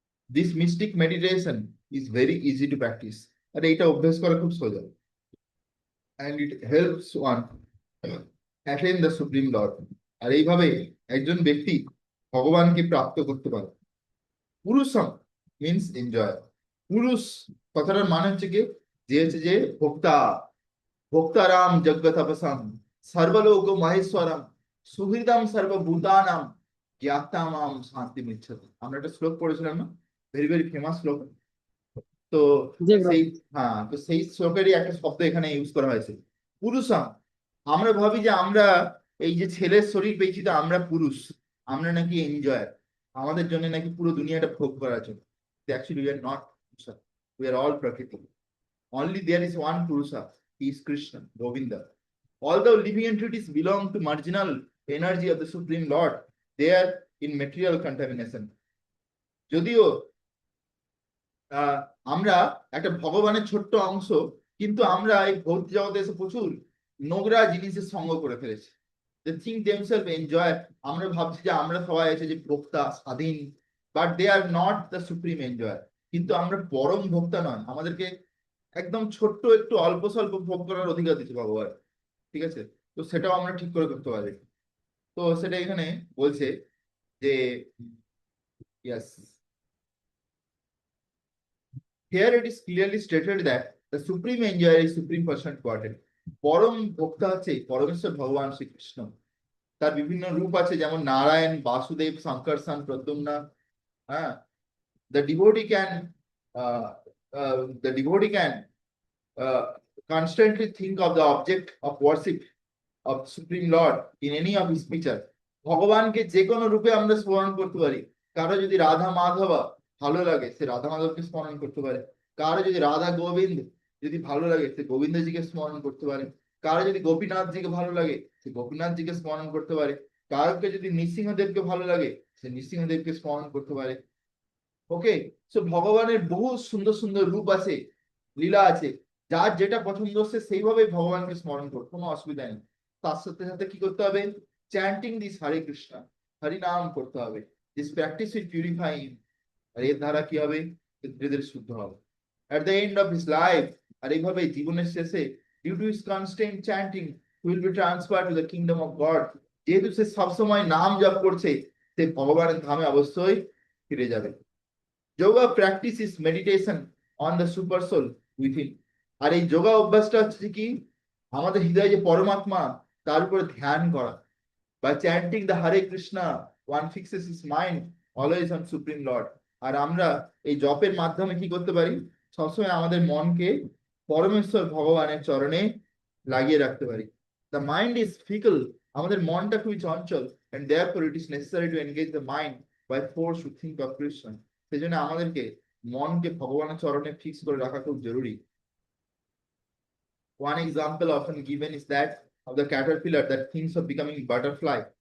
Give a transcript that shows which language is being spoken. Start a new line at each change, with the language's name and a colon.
English: This mystic meditation is very easy to practice.
Bangla: আর এইটা অভ্যাস করা খুব সোজা।
English: And it helps one attain the Supreme Lord.
Bangla: আর এইভাবে একজন ব্যক্তি ভগবানকে প্রাপ্ত করতে পারে।
English: পুরুষম means enjoy.
Bangla: পুরুষ কথাটার মানে হচ্ছে কি, যে হচ্ছে যে ভোক্তা,
Sanskrit: ভোক্তারাম যজ্ঞ তপসাম সর্বলোক মহেশ্বরম সুহৃদম সর্বভূতানাম জ্ঞাতামাম শান্তি মিচ্ছতি।
Bangla: আমরা একটা শ্লোক পড়েছিলাম না, ভেরি ভেরি ফেমাস শ্লোক। তো জি ব্রো। সেই, হ্যাঁ, তো সেই শ্লোকেরই একটা শব্দ এখানে ইউজ করা হয়েছে, পুরুষম। আমরা ভাবি যে আমরা এই যে ছেলের শরীর পেয়েছি তো আমরা পুরুষ, আমরা নাকি এনজয়ার, আমাদের জন্য নাকি পুরো দুনিয়াটা ভোগ করার জন্য।
English: Actually, we are not Purusha. We are all Prakriti. Only there is one Purusha. He is Krishna, Govinda. Although living entities belong to marginal energy of the Supreme Lord, they are in material contamination.
Bangla: যদিও আমরা একটা ভগবানের ছোট্ট অংশ, কিন্তু আমরা এই ভৌতিক জগতে এসে প্রচুর নোংরা জিনিসের সঙ্গ করে ফেলেছি।
English: They think themselves enjoy.
Bangla: আমরা ভাবছি যে আমরা সবাই আছে যে ভোক্তা স্বাধীন,
English: But they are not the supreme enjoyer.
Bangla: কিন্তু আমরা পরম ভোক্তা নয়, আমাদেরকে একদম ছোট্ট একটু অল্প স্বল্প ভোগ করার অধিকার দিচ্ছে ভগবান, ঠিক আছে? তো সেটাও আমরা ঠিক করে করতে পারি। তো সেটা এখানে বলছে যে
English: Yes, here it is clearly stated that the supreme enjoyer is supreme personal godhead.
Bangla: পরম ভোক্তা হচ্ছে পরমেশ্বর ভগবান শ্রীকৃষ্ণ। তার বিভিন্ন রূপ আছে, যেমন নারায়ণ, বাসুদেব, শঙ্করসন, প্রদ্যুম্ন।
English: হ্যাঁ, the devotee can uh, the devotee can constantly think of the object of worship of Supreme Lord in any of his picture.
Bangla: ভগবানকে যে কোনো রূপে আমরা স্মরণ করতে পারি। কারো যদি রাধা মাধবা ভালো লাগে, সে রাধা মাধবকে স্মরণ করতে পারে। কারো যদি রাধা গোবিন্দ যদি ভালো লাগে, সে গোবিন্দজিকে স্মরণ করতে পারে। কারো যদি গোপীনাথজিকে ভালো লাগে, সে গোপীনাথজিকে স্মরণ করতে পারে। কারোকে যদি নৃসিংহদেবকে ভালো লাগে, সে নৃসিংহদেবকে স্মরণ করতে পারে। ওকে, সো ভগবানের বহু সুন্দর সুন্দর রূপ আছে, লীলা আছে। যার যেটা পছন্দ হচ্ছে সেইভাবে ভগবানকে স্মরণ করো, কোনো অসুবিধা নেই। তার সাথে সাথে কি করতে হবে? চ্যান্টিং দিস হরে কৃষ্ণ, হরি নাম করতে হবে।
English: This practice will purify him.
Bangla: আর এর দ্বারা কি হবে? ধীরে ধীরে শুদ্ধ হবে।
English: At the end of his life,
Bangla: আর এইভাবে জীবনের শেষে,
English: due to his constant chanting, he will be transferred to the kingdom of God.
Bangla: যেহেতু সে সবসময় নাম জপ করছে, সে ভগবানের ধামে অবশ্যই ফিরে যাবে।
English: Yoga practice is meditation on the super soul within.
Bangla: আর এই যোগা অভ্যাসটা হচ্ছে কি? আমাদের হৃদয়ে যে পরমাত্মা, তার উপরে ধ্যান করা।
English: By chanting the Hare Krishna, one fixes his mind always on Supreme Lord.
Bangla: আর আমরা এই জপের মাধ্যমে কি করতে পারি? সবসময় আমাদের মনকে পরমেশ্বর ভগবানের চরণে লাগিয়ে রাখতে পারি।
English: The mind is fickle.
Bangla: আমাদের মনটা খুবই চঞ্চল,
English: and therefore it is necessary to engage the mind by force to think of Krishna.
Bangla: সেজন্য আমাদেরকে মনকে ভগবানের চরণে ফিক্স করে রাখা খুব জরুরি।
English: One example often given is that of the caterpillar that thinks of becoming butterfly.